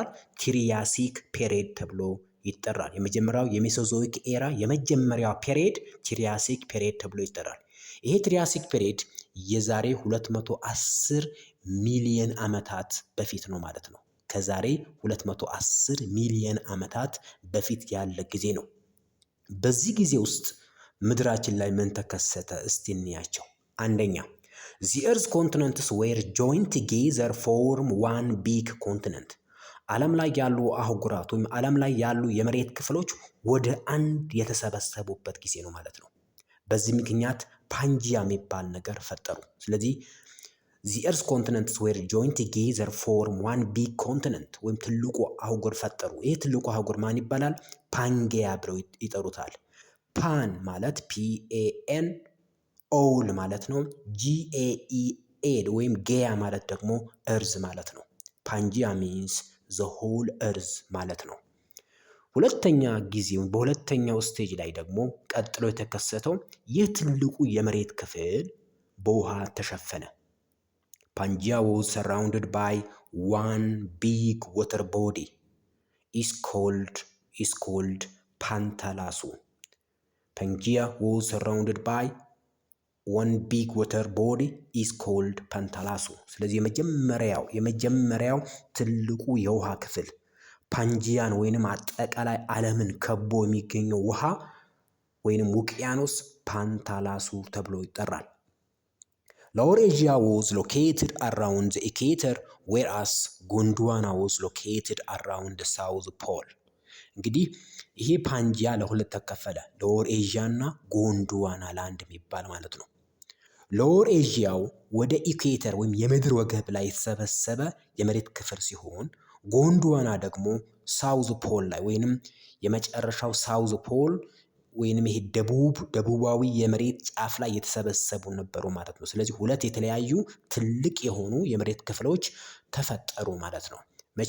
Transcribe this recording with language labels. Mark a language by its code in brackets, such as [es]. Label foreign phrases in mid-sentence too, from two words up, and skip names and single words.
[en] Triassic period [am] ተብሎ ይጠራል። የመጀመሪያው የሜሶዞይክ ኤራ የመጀመሪያው ፔሪድ [en] Triassic period [am] ተብሎ ይጠራል። ይሄ [en] Triassic period [am] የዛሬ 210 ሚሊዮን ዓመታት በፊት ነው ማለት ነው። ከዛሬ 210 ሚሊዮን ዓመታት በፊት ያለ ጊዜ ነው። በዚህ ጊዜ ውስጥ ምድራችን ላይ ምን ተከሰተ? እስቲ እንያቸው። አንደኛ [en] the earth continents were joined together form one big continent። [am] ዓለም ላይ ያሉ አህጉራት ወይም ዓለም ላይ ያሉ የመሬት ክፍሎች ወደ አንድ የተሰበሰቡበት ጊዜ ነው ማለት ነው። በዚህ ምክንያት ፓንጂያ የሚባል ነገር ፈጠሩ። ስለዚህ [en] the earth continents were joined together form one big continent [am] ወይም ትልቁ አህጉር ፈጠሩ። ይህ ትልቁ አህጉር ማን ይባላል? ፓንጌያ ብለው ይጠሩታል። ፓን ማለት ፒኤኤን፣ ኦል ማለት ነው ጂኤኢኤድ ወይም ጌያ ማለት ደግሞ እርዝ ማለት ነው። [en] Pangea means the whole earth [am] ማለት ነው። ሁለተኛ ጊዜው በሁለተኛው ስቴጅ ላይ ደግሞ ቀጥሎ የተከሰተው ይህ ትልቁ የመሬት ክፍል በውሃ ተሸፈነ። ፓንጂያ [en] was surrounded by one big water body is called ፓንታላሱ። [am] ፓንጂያ [en] was surrounded by one big water body is called ፓንታላሱ። [am] ስለዚህ የመጀመሪያው ትልቁ የውሃ ክፍል ፓንጂያን ወይንም አጠቃላይ ዓለምን ከቦ የሚገኘው ውሃ ወይንም ውቅያኖስ ፓንታላሱ ተብሎ ይጠራል። [en] Lower Asia was located around the equator whereas Gondwana was located around the South Pole። [am] እንግዲህ ይሄ ፓንጂያ ለሁለት ተከፈለ። [en] ሎወር [am] ኤዥያ እና ጎንድዋና ላንድ የሚባል ማለት ነው። ሎወር ኤዥያው ወደ ኢኩዌተር ወይም የምድር ወገብ ላይ የተሰበሰበ የመሬት ክፍል ሲሆን ጎንድዋና ደግሞ ሳውዝ ፖል ላይ ወይንም የመጨረሻው ሳውዝ ፖል ወይንም ይሄ ደቡባዊ የመሬት ጫፍ ላይ የተሰበሰቡ ነበሩ ማለት ነው። ስለዚህ ሁለት የተለያዩ ትልቅ የሆኑ የመሬት ክፍሎች ተፈጠሩ ማለት ነው። መቼ?